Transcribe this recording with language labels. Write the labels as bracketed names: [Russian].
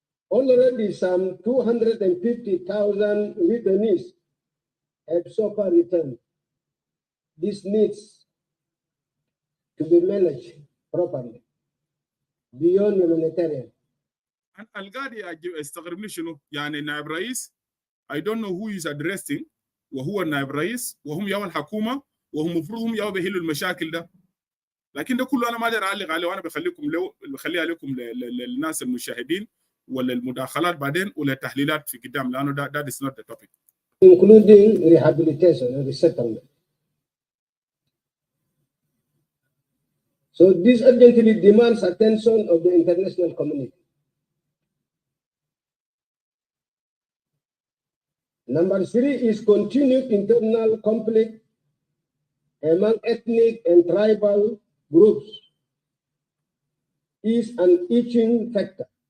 [English] Already some 250,000 returnees have so far returned. This needs to be managed properly beyond humanitarian. [Arabic] القاضي استغربني شنو يعني نائب رئيس [English] I don't know who is addressing [Arabic] وهو النائب رئيس وهم يا الحكومة وهم المفروض هم يا بيحلوا المشاكل ده لكن ده كله أنا ما أقدر أعلق عليه وأنا بخليها لكم للناس المشاهدين ولا المداخلات بعدين ولا التحليلات في قدام لأنه [English] that is not the topic. Including rehabilitation and resettlement. So this urgently demands attention of the international community. Number 3 is continued internal conflict among ethnic and tribal groups is an itching factor.